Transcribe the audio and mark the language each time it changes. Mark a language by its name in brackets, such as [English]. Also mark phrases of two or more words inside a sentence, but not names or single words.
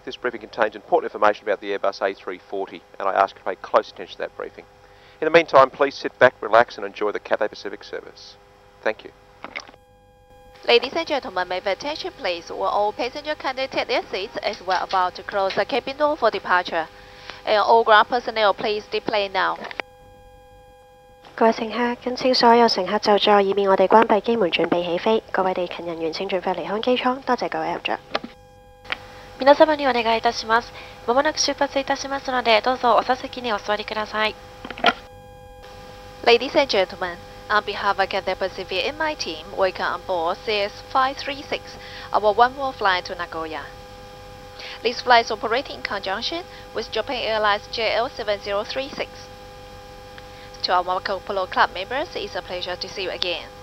[English] This briefing contains important information about the Airbus A340, and I ask you to pay close attention to that briefing. In the meantime, please sit back, relax and enjoy the Cathay Pacific service. Thank you. Ladies and gentlemen, may the attention please. Will all passengers kindly take their seats as we're about to close the cabin door for departure. And all ground personnel, please deploy now. [Cantonese] 各位乘客，謹請所有乘客就座，以免我哋關閉機門準備起飛。各位地勤人員請盡快離開機艙。多謝各位入座。 [Japanese] 皆様にお願いいたします。まもなく出発いたしますので、どうぞお座席にお座りください。 [English] Ladies and gentlemen, on behalf of Cathay Pacific and my team, welcome on board CS536, our one-way flight to Nagoya. This flight is operating in conjunction with Japan Airlines JL7036. To our Marco Polo Club members, it's a pleasure to see you again.